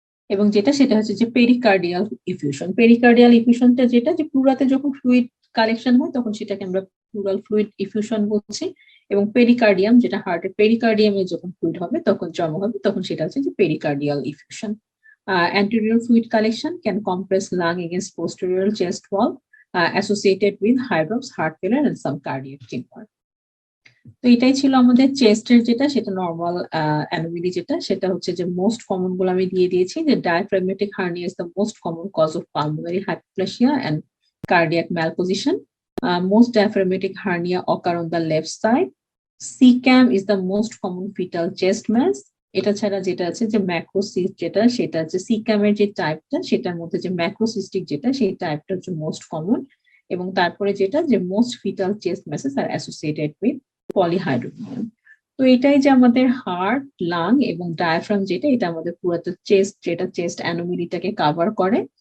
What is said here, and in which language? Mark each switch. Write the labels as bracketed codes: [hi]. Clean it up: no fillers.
[bn] এবং যেটা সেটা হচ্ছে যে পেরিকার্ডিয়াল ইফিউশন। পেরিকার্ডিয়াল ইফিউশনটা যেটা যে পুরাতে যখন ফ্লুইড কালেকশন হয় তখন সেটাকে আমরা প্লুরাল ফ্লুইড ইফিউশন বলছি, এবং পেরিকার্ডিয়াম যেটা হার্টের পেরিকার্ডিয়ামে যখন ফ্লুইড হবে তখন জমা হবে তখন সেটা হচ্ছে যে pericardial effusion. [en] Anterior fluid collection can compress lung against posterior chest wall, associated with hydrops, heart failure, and some cardiac tumor. [bn] তো এটাই ছিল আমাদের চেস্টের যেটা, সেটা নর্মাল অ্যানোমালি যেটা সেটা হচ্ছে যে মোস্ট কমন গুলো আমি দিয়ে দিয়েছি, যে [en] Diaphragmatic hernia is the most common cause of pulmonary hypoplasia and cardiac malposition. Most diaphragmatic hernia occur on the left side. CCAM is the most common fetal chest mass. [bn] এটা ছাড়া যেটা আছে যে ম্যাক্রোসিস্ট যেটা, সেটা হচ্ছে সিক্যাম এর যে টাইপটা সেটার মধ্যে যে ম্যাক্রোসিস্টিক যেটা সেই টাইপটা হচ্ছে মোস্ট কমন। এবং তারপরে যেটা যে [en] Most fetal chest masses are associated with polyhydramnios. [bn] তো এটাই যে আমাদের হার্ট, লাং এবং ডায়াফ্রাম যেটা, এটা আমাদের পুরো চেস্ট যেটা চেস্ট অ্যানোমেলিটাকে কভার করে।